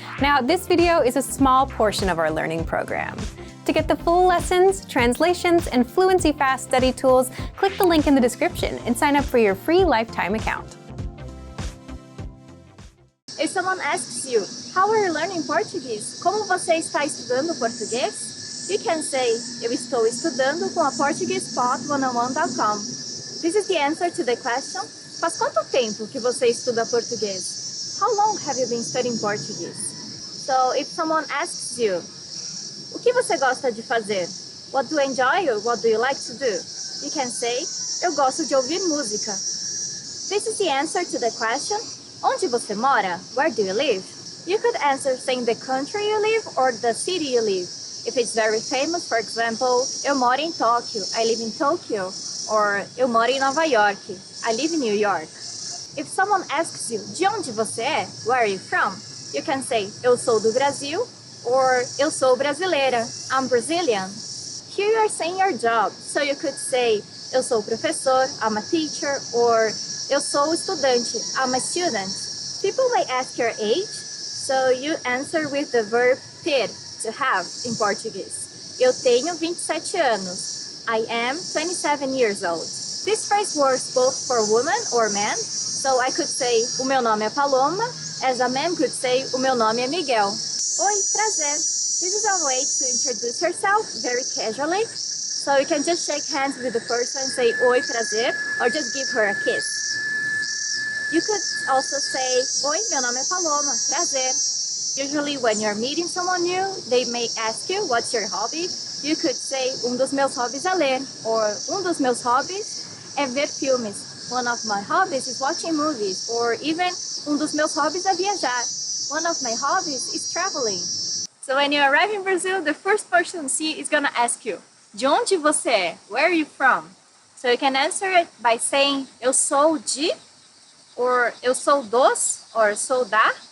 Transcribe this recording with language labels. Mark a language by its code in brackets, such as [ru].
[en] Now, this video is a small portion of our learning program. To get the full lessons, translations, and Fluency Fast study tools, click the link in the description and sign up for your free lifetime account. If someone asks you, how are you learning Portuguese? [pt] Como você está estudando português? [en] You can say, [pt] eu estou estudando com a portuguesepod101.com. [en] This is the answer to the question. [pt] Faz quanto tempo que você estuda português? [en] How long have you been studying Portuguese? So, if someone asks you, [pt] o que você gosta de fazer? [en] What do you enjoy or what do you like to do? You can say, [pt] eu gosto de ouvir música. [en] This is the answer to the question. [pt] Onde você mora? [en] Where do you live? You could answer saying the country you live or the city you live. If it's very famous, for example, [pt] eu moro em Tóquio, [en] I live in Tokyo. Or [pt] eu moro em Nova York, [en] I live in New York. If someone asks you, [pt] de onde você é? [en] Where are you from? You can say, [pt] eu sou do Brasil, [en] or [pt] eu sou brasileira, [en] I'm Brazilian. Here you are saying your job, so you could say, [pt] eu sou professor, [en] I'm a teacher, or [pt] eu sou estudante, [en] I'm a student. People may ask your age, so you answer with the verb ter, to have, in Portuguese. [pt] Eu tenho 27 anos. [en] I am 27 years old. This phrase works both for women or men, so I could say, [pt] o meu nome é Paloma, [en] as a man could say, [pt] o meu nome é Miguel. Oi, prazer. [en] This is a way to introduce yourself very casually, so you can just shake hands with the person and say, [pt] oi, prazer, [en] or just give her a kiss. You could also say, [pt] oi, meu nome é Paloma, prazer. [en] Usually when you're meeting someone new, they may ask you, what's your hobby? You could say, [pt] dos meus hobbies é ler, or dos meus hobbies é ver filmes. [en] One of my hobbies is watching movies, or even, [pt] dos meus hobbies é viajar. [en] One of my hobbies is traveling. So when you arrive in Brazil, the first person you see is gonna ask you, [pt] de onde você é? [en] Where are you from? So you can answer it by saying, [pt] eu sou de, [en] or [pt] eu sou dos, [en] or [pt] sou da.